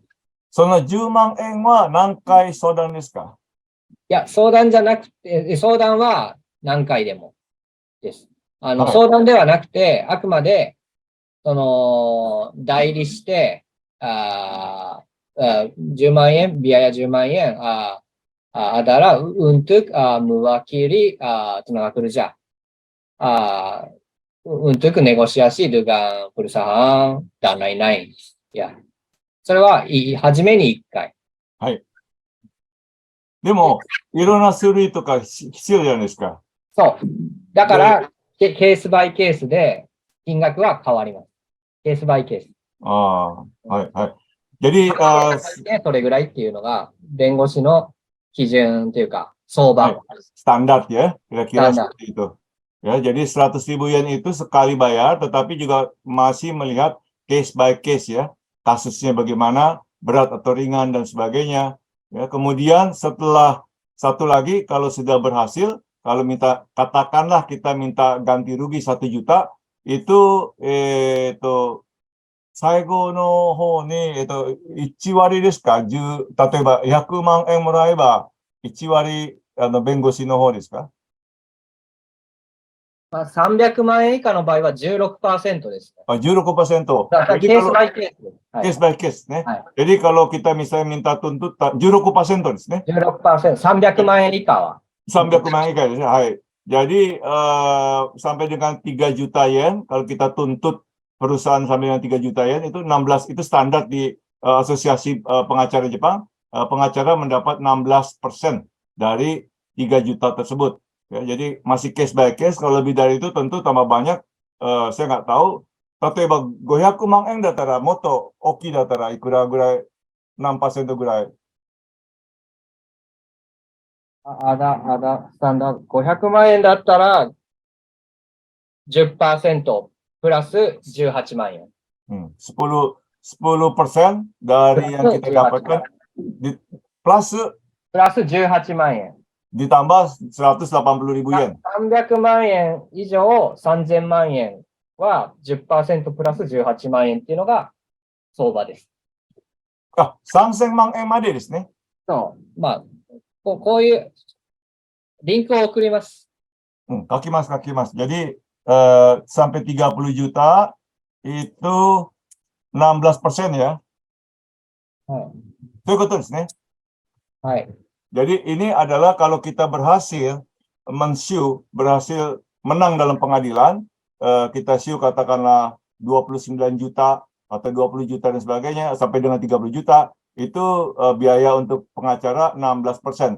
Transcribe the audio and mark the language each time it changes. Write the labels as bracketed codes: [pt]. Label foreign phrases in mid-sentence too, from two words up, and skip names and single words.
[ja] その10万円は何回相談ですか？いや、相談じゃなくて、相談は何回でもです。はい。相談ではなくて、あくまで、その、代理して、10万円、biaya 10万円, [id] adalah untuk mewakili tenaga kerja untuk negosiasi dengan perusahaan dan lain-lain. Ya. [ja] それは、初めに1回。はい。でも、いろんな書類とか必要じゃないですか。そう。だから、ケースバイケースで金額は変わります。ケースバイケース。ああ、はい、はい。Jadi, それぐらいっていうのが、弁護士の基準というか、相場。はい. [id] Standar ya, kira-kira Standar. seperti itu. Ya, jadi 100.000 yen itu sekali bayar, tetapi juga masih melihat [en] case by case [id] ya, kasusnya bagaimana, berat atau ringan dan sebagainya. Ya, kemudian setelah satu lagi, kalau sudah berhasil, kalau minta, katakanlah kita minta ganti rugi 1 juta, itu [ja] 最後の方に、1割ですか？例えば100万円もらえば、1割、弁護士の方ですか？まあ、300万円以下の場合は 16% です。 16%. だから [id] Jadi [ja] ケース [id] kalau [ja] バイケース。はい、 [en] case by case [ja] ね。はい、 [id] Jadi kalau kita misalnya minta tuntutan 16% [ja] ですね。 16%、300万円以下は。 300 万円以下ですね。 [id] はい。Jadi sampai dengan 3 juta yen, kalau kita tuntut perusahaan sampai dengan 3 juta yen, itu 16, itu standar di asosiasi pengacara Jepang. Pengacara mendapat 16% dari 3 juta tersebut. Ya, jadi masih [en] case by case. [id] Kalau lebih dari itu tentu tambah banyak. Saya nggak tahu. [ja] 例えば500万円だったらもっと大きいだったらいくらぐらい、何%ぐらい。スタンダード500万円だったら 10% プラス18万円。 [id] 10% dari yang kita dapatkan plus [ja] 18 万円。 [id] ditambah 180.000 yen. [ja] 300万円以上3000万円は 10% プラス18万円っていうのが相場です。あ、3000万円までですね。そう。まあ、こういうリンクを送ります。 [id] 書きます。Jadi sampai 30 juta itu 16% ya. [ja] はい。ということですね。はい。 [id] Jadi ini adalah kalau kita berhasil berhasil menang dalam pengadilan, kita sue katakanlah 29 juta atau 20 juta dan sebagainya, sampai dengan 30 juta, itu biaya untuk pengacara 16%.